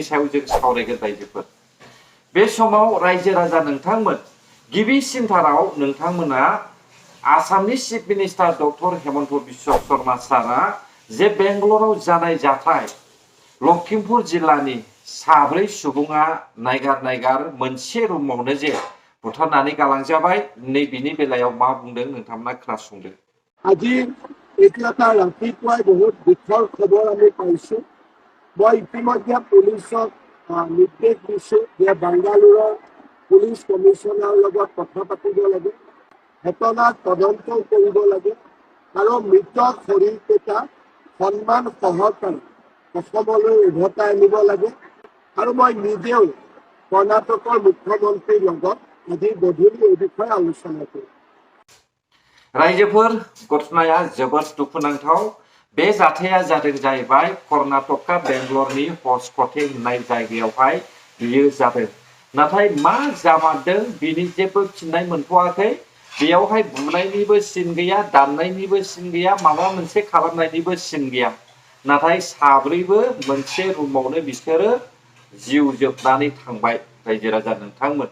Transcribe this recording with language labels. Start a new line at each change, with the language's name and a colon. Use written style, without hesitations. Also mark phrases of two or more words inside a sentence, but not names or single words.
Bodo: सायाव जों सावरायगोन रायजोफोर बे समाव रायजो राजा नोंथांमोन गिबिसिनथाराव नोंथांमोना आसामनि
English: chief minister
Bodo: डक्टर हेमन्त बिश्व शर्मा सारा जे बेंगलराव जानाय जाथाय लखिमपुर जिल्लानि साब्रै सुबुङा नायगार मोनसे रुमावनो जे बुथारनानै गालांजाबाय नैबेनि बेलायाव मा बुंदों नोंथांमोना खोनासंदो
Assamese: আজি এতিয়া ৰাতিপুৱাই বহুত দুখৰ খবৰ আমি পাইছোঁ মই ইতিমধ্যে পুলিচক নিৰ্দেশ দিছোঁ যে বাংগালোৰৰ
English: police commissionerৰ
Assamese: লগত কথা পাতিব লাগে ঘটনাৰ তদন্ত কৰিব লাগে আৰু মৃত শৰীৰকেইটা সন্মান সহকাৰে অসমলৈ উভতাই আনিব লাগে আৰু মই নিজেও কৰ্ণাটকৰ মুখ্যমন্ত্ৰীৰ লগত আজি গধূলি এই বিষয়ে আলোচনা কৰিম
Bodo: रायजोफोर घटनाया जोबोद दुखुनांथाव बे जाथाया जादों जाहैबाय कर्नाटका बेंगलरनि हसकटे होननाय जायगायावहाय बियो जादों नाथाय मा जामारदों बिनि जेबो फिननाय मोनथ'वाखै बेयावहाय बुनायनिबो सिन गैया दाननायनिबो सिन गैया माबा मोनसे खालामनायनिबो सिन गैया नाथाय साब्रैबो मोनसे रुमावनो बिसोरो जिउ जोबनानै थांबाय रायजो राजा नोंथांमोन